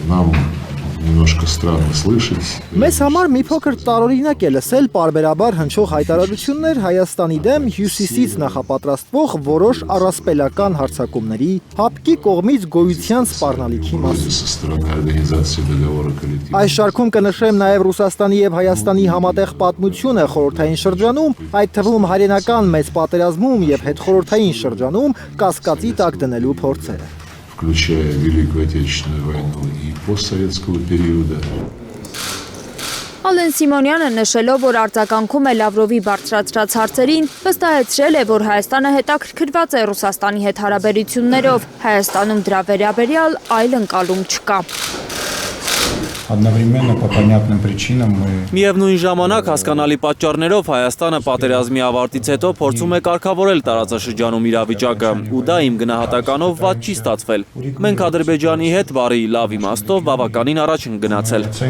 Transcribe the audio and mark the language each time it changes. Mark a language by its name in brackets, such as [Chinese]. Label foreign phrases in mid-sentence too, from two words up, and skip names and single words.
[Armenian] Մեզ համար մի փոքր տարօրինակ է լսել պարբերաբար հնչող հայտարարություններ Հայաստանի դեմ հյուսիսից նախապատրաստվող որոշ առասպելական հարձակումների, ՀԱՊԿ-ի կողմից գոյության սպառնալիքի մասին։ Այս շարքում կնշեմ նաև Ռուսաստանի եւ Հայաստանի համատեղ պատմությունը խորհրդային շրջանում, այդ թվում հայրենական մեծ պատերազմում եւ հետխորհրդային շրջանում կասկածի տակ դնելու փորձերը։ [Russian] Включая Великую Отечественную войну и постсоветского периода. [Armenian] Ալեն Սիմոնյանը նշելով, որ արձագանքում է Լավրովի բարձրացրած հարցերին, վստահեցրել է, որ Հայաստանը հետաքրքրված է Ռուսաստանի հետ հարաբերություններով, Հայաստանում դրա վերաբերյալ այլ ընկալում չկա։ Միևնույն ժամանակ հասկանալի պատճառներով Հայաստանը պատերազմի ավարտից հետո փորձում է կարգավորել տարածաշրջանում իրավիճակը, ու դա իմ գնահատականով վատ չի ստացվել։ Մենք Ադրբեջանի հետ բարի լավ իմաստով բավականին առաջ ենք գնացել։